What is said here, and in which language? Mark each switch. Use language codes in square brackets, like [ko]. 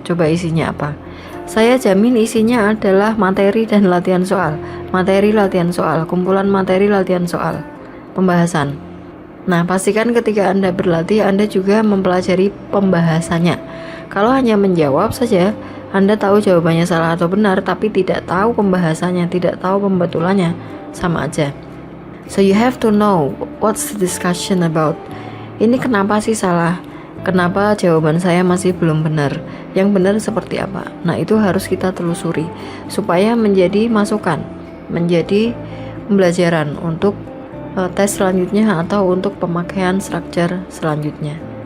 [id] Coba isinya apa? Saya jamin isinya adalah materi dan latihan soal, kumpulan materi latihan soal, pembahasan. Nah, pastikan ketika Anda berlatih, Anda juga mempelajari pembahasannya. Kalau hanya menjawab saja, Anda tahu jawabannya salah atau benar, tapi tidak tahu pembahasannya, tidak tahu pembetulannya, sama aja. [en] So you have to know what's the discussion about. [id] Ini kenapa sih salah? Kenapa jawaban saya masih belum benar? Yang benar seperti apa? Nah, itu harus kita telusuri supaya menjadi masukan, menjadi pembelajaran untuk tes selanjutnya atau untuk pemakaian structure selanjutnya.